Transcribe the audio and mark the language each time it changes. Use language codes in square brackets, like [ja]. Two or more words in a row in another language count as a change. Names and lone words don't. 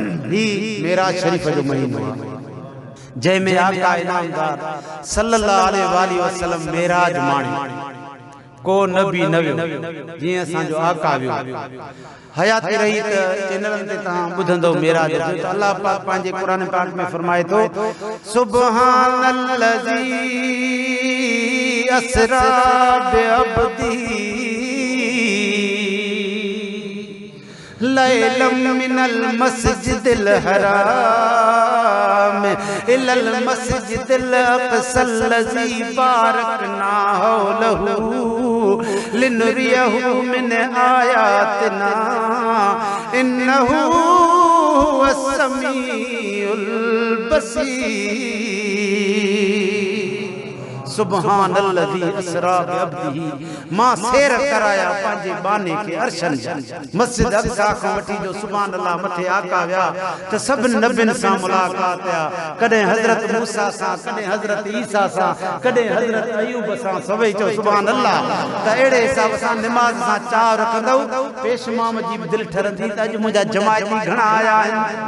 [sd] هي معراج شريف جو مهينو آهي، جنهن ۾ آقا انعامدار [ar] صلي الله عليه وآله وسلم [sd] معراج ماڻي. ڪو نبي نه ويو، جيئن اسان جو آقا ويو. حيات رهي ته چينلن تي توهان ٻڌندو معراج جو، ته الله پاڪ پنهنجي قرآن پاڪ ۾ فرمائي ٿو، [ar] "سبحان الذي اسرا بعبده ليلا من المسجد الحرام إلى المسجد الأقصى الذي باركنا حوله لنريه من آياتنا إنه هو السميع البصير." سبحان الذي اسرا بعبده، [sd] مان سير ڪرايا پنهنجي باني کي عرشن جا. مسجد اقصا کان وٺي جو [ar] سبحان الله [sd] مٿي آقا ويا، ته سڀ نبين سان ملاقات ٿيا. ڪڏهن حضرت موسيٰ سان، ڪڏهن حضرت عيسيٰ سان، ڪڏهن حضرت ايوب سان، سڀئي چئو [ar] سبحان الله. [sd] ته اهڙي حساب سان نماز سان چاهه رکندؤ، پيش امام جي به دل ٺرندي ته اڄ منهنجا جماعتي گهڻا آيا آهن.